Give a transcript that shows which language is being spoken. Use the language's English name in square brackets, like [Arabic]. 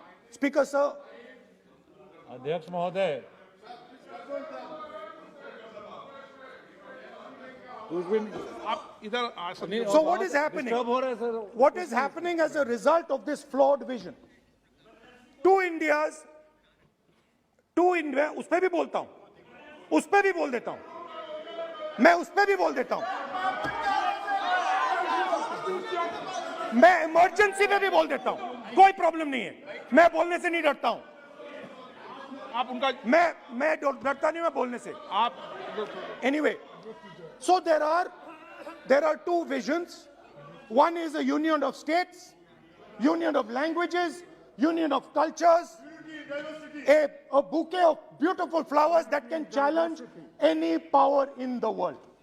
[English] Speaker, sir. [Hindi] अध्यक्ष महोदय, आप इधर आ सकते [English] So what is happening? What is happening as a result of this flawed vision? Two Indias, [Hindi] उस पे भी बोलता हूं, उस पे भी बोल देता हूं, मैं उस पे भी बोल देता हूं, मैं इमरजेंसी पे भी बोल देता हूं, कोई प्रॉब्लम नहीं है, मैं बोलने से नहीं डरता हूं, आप उनका मैं डरता नहीं मैं बोलने से. आप [English] Anyway, so there are two visions. One is a union of states, union of languages, union of cultures, a bouquet of beautiful flowers that can challenge any power in the world.